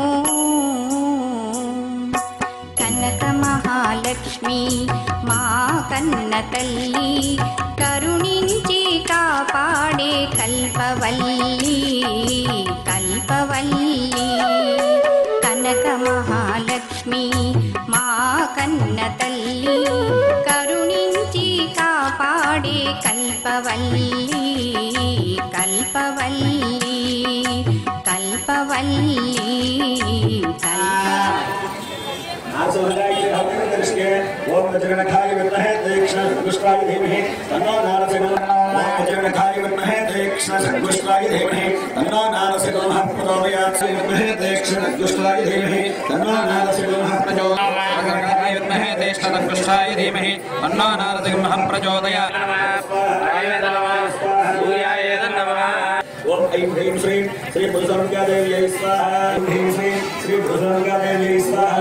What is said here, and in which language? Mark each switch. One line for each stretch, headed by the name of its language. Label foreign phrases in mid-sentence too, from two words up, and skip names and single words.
Telugu: కనక మహాలక్ష్మి మా కన్న తల్లి కరుణించి కాపాడే కల్పవల్లి కల్పవల్లి కనక మహాలక్ష్మి మా కన్న తల్లి కరుణించి కాపాడే కల్పవల్లి కల్పవల్లి కల్పవల్లి
Sanskrit: ओम जगन्नाथाय विद्महे तीक्ष्ण संगुष्टाय धीमहि तन्नो नारसिंहः ओम जगन्नाथाय विद्महे तीक्ष्ण संगुष्टाय धीमहि तन्नो नारसिंहः प्रचोदयात् विद्महे तीक्ष्ण संगुष्टाय धीमहि तन्नो नारसिंहः प्रचोदयात् जगन्नाथाय विद्महे तीक्ष्ण संगुष्टाय धीमहि तन्नो नारसिंहः प्रचोदयात् ओम ऐं ह्रीं श्रीं श्री भुजंगादेव्यै स्वाहा ऐं ह्रीं श्रीं श्री भुजंगादेव्यै स्वाहा